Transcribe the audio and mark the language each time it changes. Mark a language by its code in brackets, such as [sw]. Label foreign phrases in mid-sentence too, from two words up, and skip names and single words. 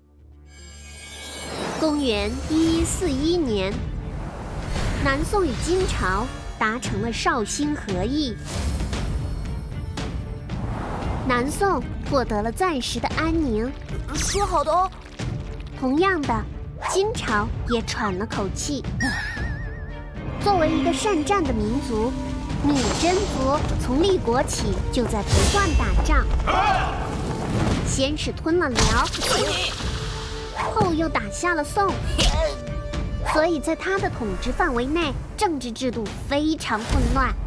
[zh] 公元1141年，南宋與金朝達成了紹興和議，南宋獲得了暫時的安寧。說好的哦。同樣的，金朝也喘了口氣。作為一個善戰的民族，芈真族從立國起就在不斷打仗，先是吞了遼，後又打下了宋，所以在他的統治範圍內，政治制度非常混亂。